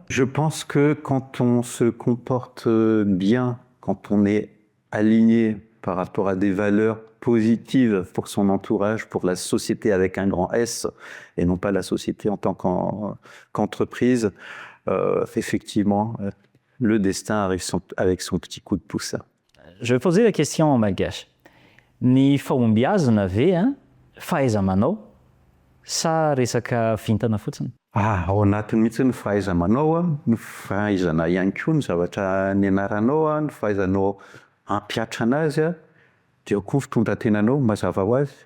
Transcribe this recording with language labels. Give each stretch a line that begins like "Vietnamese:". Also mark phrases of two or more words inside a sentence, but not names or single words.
French: Je pense que quand on se comporte bien, quand on est aligné par rapport à des valeurs positives pour son entourage, pour la société avec un grand S, et non pas la société en tant qu'entreprise, effectivement, le destin arrive avec son petit coup de pouce. Je vais poser la question en malgache.
Malagasy: Ny fahombiazana ve fahaiza-manao sa resaka vintana fotsiny? Ao anatiny mihitsy ny fahaiza-manao, ny fahaizana ihany koa ny zavatra nianaranao, ny fahaizanao hampiatra anazy, dia koa fitondran-tenanao mazava ho azy.